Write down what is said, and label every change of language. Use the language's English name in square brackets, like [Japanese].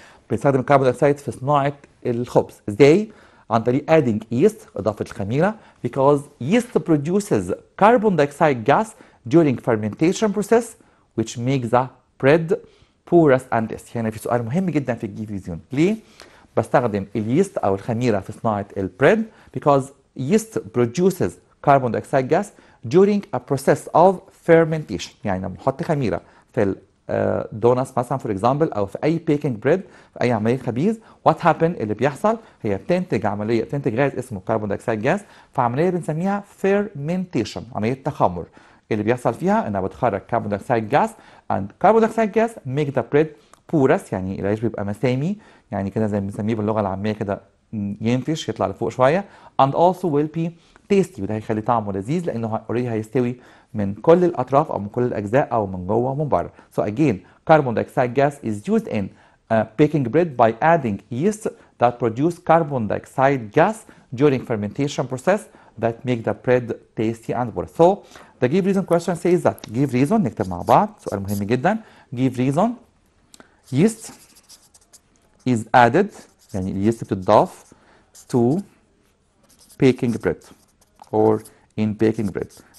[Arabic] بنستخدم الكربون دايوكسيد في صناعة الخبز. ازاي؟ عن طريق [English] adding yeast [Arabic] إضافة الخميرة [English] because yeast produces carbon dioxide gas during fermentation process which makes the bread porous and dense. [Arabic] هنا في سؤال مهم جدا في الجيفيزيون. ليه؟ بستخدم اليست أو الخميرة في صناعة البريد [English] because yeast produces carbon dioxide gas during a process of fermentation. [Arabic] يعني لما نحط خميرة في دونتس مثلا فور اكزامبل او في اي بيكنج بريد في اي عمليه خبيز، وات هابن اللي بيحصل هي بتنتج غاز اسمه كربون دايوكسيد جاز، فعمليه بنسميها فيرمنتيشن، عمليه تخمر. اللي بيحصل فيها انها بتخرج كربون دايوكسيد جاز [English] and carbon dioxide gas make the bread porous، [Arabic] يعني العيش بيبقى مسامي، يعني كده زي ما بنسميه باللغه العاميه كده ينفش يطلع لفوق شويه [English] and also will be tasty، [Arabic] وده هيخلي طعمه لذيذ لانه اوريدي هيستوي من كل الاطراف او من كل الاجزاء او من جوه ومن بره. [English] So again carbon dioxide gas is used in baking bread by adding yeast that produce carbon dioxide gas during fermentation process that make the bread tasty and porous. So the give reason question says that give reason [Arabic] نكتب مع بعض سؤال مهم جدا. [English] Give reason yeast is added [Arabic] يعني اليست بتضاف [English] to baking bread or in baking bread.